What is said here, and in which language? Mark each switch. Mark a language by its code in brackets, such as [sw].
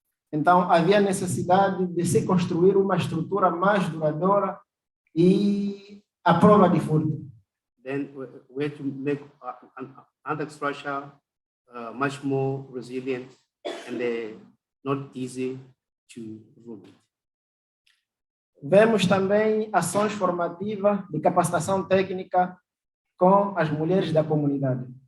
[pt] Então, havia necessidade de se construir uma estrutura mais duradoura e à prova de furto. [en] Then we had to make another structure much more resilient and not easy to ruin. [pt] Vemos também ações formativas de capacitação técnica com as mulheres da comunidade.